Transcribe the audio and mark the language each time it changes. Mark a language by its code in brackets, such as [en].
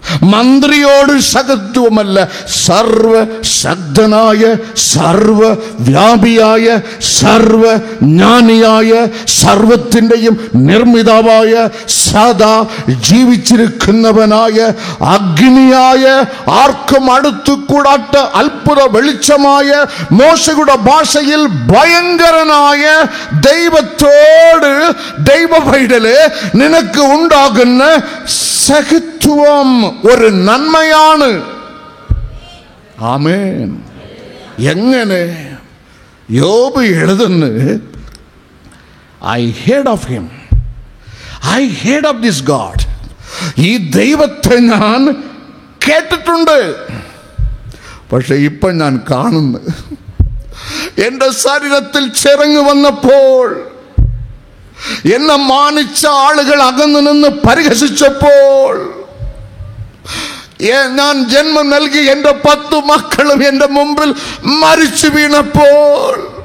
[ml] മന്ത്രിയോട് സഖിത്വമല്ല, സർവശക്തനായ, സർവവ്യാപിയായ, സർവജ്ഞാനിയായ, സർവത്തിൻ്റെയും നിർമ്മിതാവായ, സദാ ജീവിച്ചിരിക്കുന്നവനായ, അഗ്നിയായ, ആർക്കും അടുത്തു കൂടാത്ത അത്ഭുത വെളിച്ചമായ, മോശയുടെ ഭാഷയിൽ ഭയങ്കരനായ ദൈവത്തോട് ദൈവ പൈതലേ നിനക്ക് ഉണ്ടാകുന്ന സഖിത്വം ഒരു നന്മയാണ്. ആമേൻ. എങ്ങനെ? യോബ് എഴുതുന്നു, [en] I heard of him, I heard of this God. [ml] ഈ ദൈവത്തെ ഞാൻ കേട്ടിട്ടുണ്ട്, പക്ഷെ ഇപ്പൊ ഞാൻ കാണുന്നു. എന്റെ ശരീരത്തിൽ ചിറങ്ങ് വന്നപ്പോൾ, എന്നെ മാനിച്ച ആളുകൾ അകന്നു നിന്ന് പരിഹസിച്ചപ്പോൾ, ഞാൻ ജന്മം നൽകി എന്റെ 10 മക്കളും എന്റെ മുമ്പിൽ മരിച്ചു വീണപ്പോൾ,